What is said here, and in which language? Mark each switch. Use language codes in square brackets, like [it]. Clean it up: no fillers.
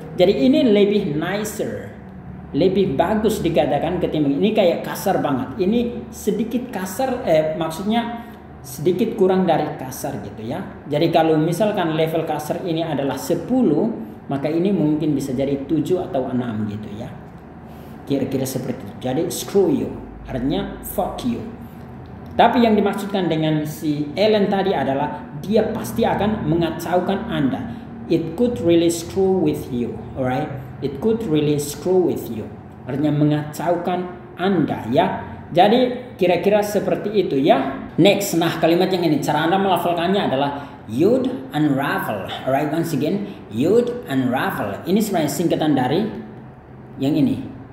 [id] Jadi ini lebih nicer, lebih bagus dikatakan ketimbang ini kayak kasar banget. Ini sedikit kasar, maksudnya sedikit kurang dari kasar gitu ya. Jadi kalau misalkan level kasar ini adalah 10, maka ini mungkin bisa jadi 7 atau 6 gitu ya. Kira-kira seperti itu. Jadi [en] screw you [id] artinya [en] fuck you. [id] Tapi yang dimaksudkan dengan si Ellen tadi adalah dia pasti akan mengacaukan Anda. [en] It could really screw with you, alright? It could really screw with you. [id] Artinya mengacaukan Anda ya. Jadi kira-kira seperti itu ya. Next, nah kalimat yang ini cara Anda melafalkannya adalah [en] you'd unravel. Alright, once again, you'd unravel. [id] Ini sebenarnya singkatan dari yang ini.